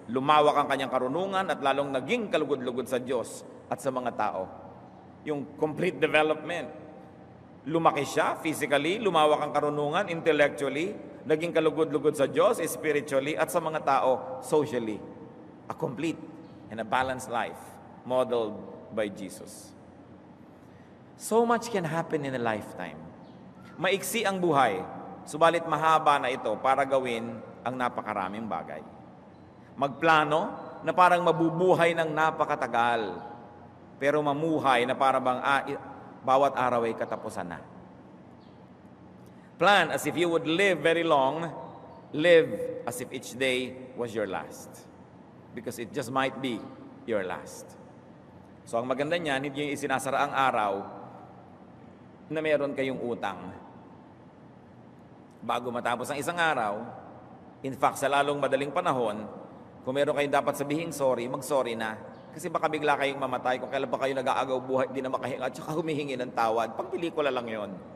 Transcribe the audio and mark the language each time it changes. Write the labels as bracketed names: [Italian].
[Filipino] Lumawak ang kanyang karunungan at lalong naging kalugod-lugod sa Diyos at sa mga tao. Yung complete development. Lumaki siya physically, lumawak ang karunungan intellectually, naging kalugod-lugod sa Diyos spiritually at sa mga tao socially. [English] A complete and a balanced life modeled by Jesus. So much can happen in a lifetime. [Filipino] Maiksi ang buhay, subalit mahaba na ito para gawin ang napakaraming bagay. Magplano na parang mabubuhay ng napakatagal, pero mamuhay na para bang bawat araw ay katapusan na. [English] Plan as if you would live very long, live as if each day was your last. Because it just might be your last. [Filipino] So ang maganda niyan, hindi yung isinasara ang araw na meron kayong utang. Bago matapos ang isang araw, [English] in fact, [Filipino] sa lalong madaling panahon, kung meron kayong dapat sabihin sorry, mag-sorry na. Kasi baka bigla kayong mamatay kung kailan pa kayo nag-aagaw buhay, di na makahinga, at saka humihingi ng tawad. Pang pelikula lang yon.